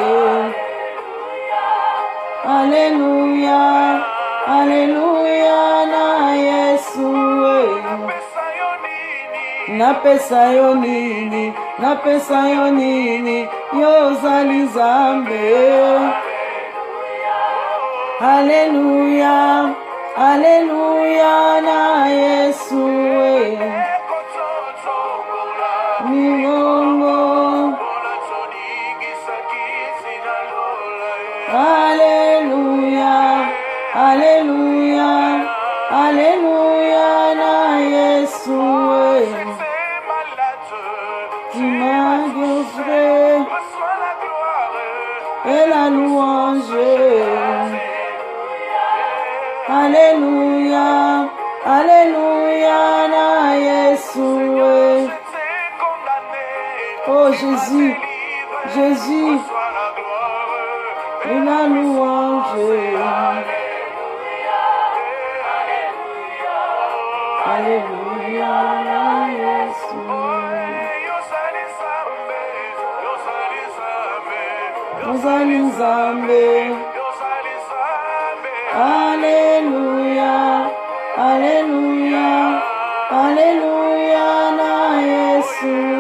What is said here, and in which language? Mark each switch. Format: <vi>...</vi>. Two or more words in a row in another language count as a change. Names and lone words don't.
<ln>Alléluia, Alléluia na Yesu. Napesa yo nini, napesa yo nini, Yozali Nzambe. Haleluya, haleluya na Yesu. Migongo. Haleluya, haleluya, haleluya na Yesu.</ln> <fr>Et la louange.</fr> <ln>Alléluia, Alléluia na Yesu.</ln> <fr>Oh Jésus, Jésus, et la louange.</fr> <ln>Alléluia na Yesu. Yozali Nzambe. Alléluia, Alléluia, Alléluia na Yesu.</ln>